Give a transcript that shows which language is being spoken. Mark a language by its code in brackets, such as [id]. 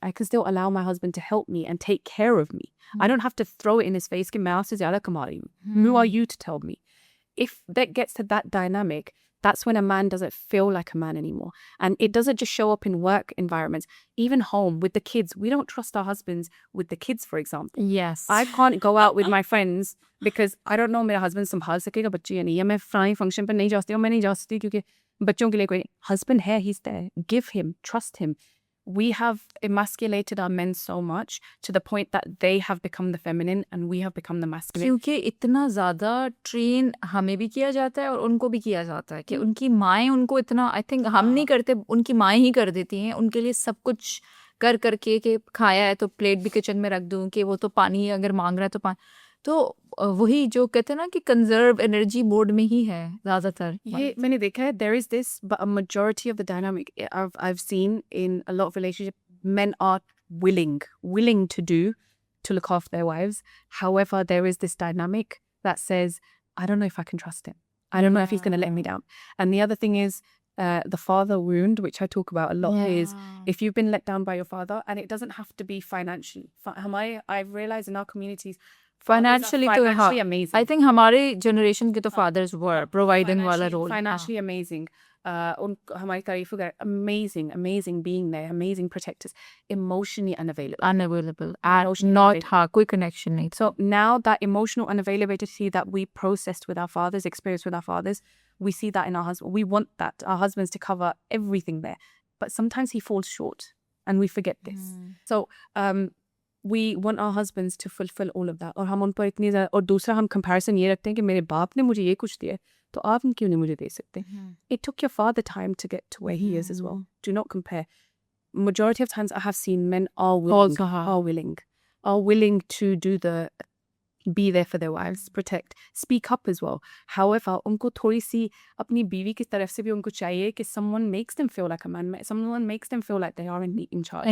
[en] I can still allow my husband to help me and take care of me. I don't have to throw it in his face. Who are you to tell me? If that gets to that dynamic, that's when a man doesn't feel like a man anymore. And it doesn't just show up in work environments, even home with the kids. We don't trust our husbands with the kids, for example. Yes. I can't go out with my friends because I don't know [hi] मेरा husband संभाल सकेगा बच्चे या नहीं, या मैं fry function पर नहीं जा सकती हूँ, मैं नहीं जा सकती क्योंकि बच्चों के लिए कोई husband है, [en] he's there. Give him, trust him. We have emasculated our men so much to the point that they have become the feminine and we have become the masculine. [hi] क्योंकि इतना ज़्यादा ट्रेन हमें भी किया जाता है और उनको भी किया जाता है कि उनकी माएँ उनको इतना, आई थिंक हम नहीं करते, उनकी माएँ ही कर देती हैं उनके लिए सब कुछ कर करके कि खाया है तो प्लेट भी किचन में रख दूँ, कि वो तो पानी अगर मांग रहा है तो पानी, तो वही जो कहते हैं ना कि कंजर्व एनर्जी मोड में ही है ज़्यादातर. ये मैंने देखा है, [en] there is this, but a majority of the dynamic I've seen in a lot of relationships, men are willing to look after their wives. However, there is this dynamic that says, I don't know if I can trust him. I don't know if he's going to let me down. And the other thing is the father wound, which I talk about a lot, is if you've been let down by your father, and it doesn't have to be financially. I've realized in our communities, financially amazing. I think [hi] हमारे generation के तो [en] fathers were providing वाला role. Financially amazing. [hi] हमारी तारीफ वगैरह, [en] amazing being there, amazing protectors, emotionally unavailable [hi] and not कोई connection नहीं. [en] So now that emotional unavailability that we processed with our fathers, experienced with our fathers, We see that in our husband. We want that, our husbands to cover everything there. But sometimes he falls short and we forget this. So we want our husbands to fulfill all of that. [hi] और हम उन पर इतनी ज़्यादा, और दूसरा हम comparison ये रखते हैं कि मेरे बाप ने मुझे ये कुछ दिया है, तो आप क्यों नहीं मुझे दे सकते? [en] It took your father time to get to where he is as well. Do not compare. Majority of times I have seen men are willing to do the, be there for their wives, protect, speak up as well. [hi] However, उनको थोड़ी सी अपनी बीवी की तरफ से भी उनको चाहिए कि [en] someone makes them feel like a man, someone makes them feel like they are in charge.